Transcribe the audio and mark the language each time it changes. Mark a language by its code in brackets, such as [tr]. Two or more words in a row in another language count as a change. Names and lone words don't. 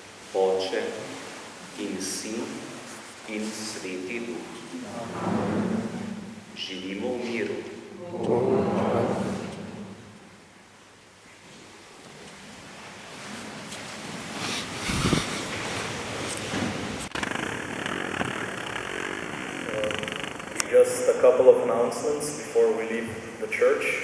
[sl] Oče in Sin in Sveti Duh. Živimo v miru. [en] Just a couple of announcements before we leave the church.